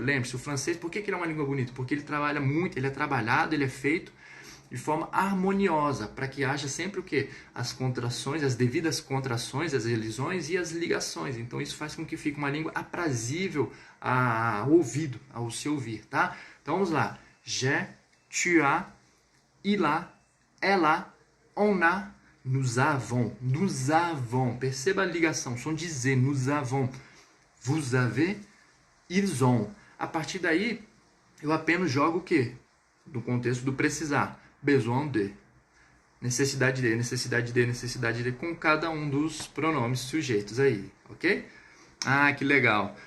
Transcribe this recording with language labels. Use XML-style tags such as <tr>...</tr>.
<pt>Lembre-se, o francês, por que ele é uma língua bonita? Porque ele trabalha muito, ele é trabalhado, ele é feito de forma harmoniosa, para que haja sempre o quê? As contrações, as devidas contrações, as elisões e as ligações. Então isso faz com que fique uma língua aprazível ao ouvido, ao se ouvir, tá? Então vamos lá.</pt> <fr>J'ai, tu as, il a, elle a, on a, nous avons, nous avons.</fr> <pt>Perceba a ligação, som de Z,</pt> <fr>nous avons. Vous avez, ils ont.</fr> <pt>A partir daí, eu apenas jogo o quê? No contexto do precisar. Besoin de. Necessidade de, necessidade de, necessidade de, com cada um dos pronomes sujeitos aí, ok? Ah, que legal.</pt>